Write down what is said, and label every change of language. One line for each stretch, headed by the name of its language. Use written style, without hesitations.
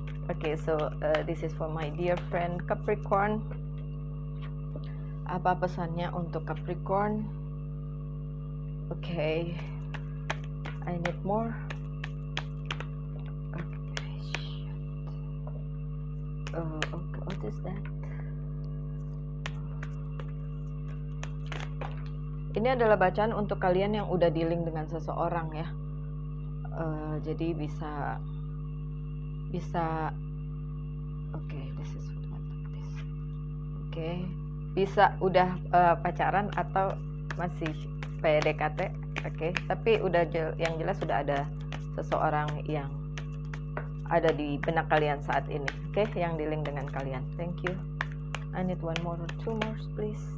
English: Okay, so this is for my dear friend Capricorn.
Indonesian: Apa pesannya untuk Capricorn?
English: Okay, I need more. Okay, what is that?
Indonesian: Ini adalah bacaan untuk kalian yang udah dealing dengan seseorang ya. Jadi bisa
English: okay, this is what this.
Indonesian: Okay, bisa udah pacaran atau masih PDKT. Okay, tapi udah yang jelas sudah ada seseorang yang ada di benak kalian saat ini. Okay, yang dealing dengan kalian.
English: Thank you. I need one more or two more please.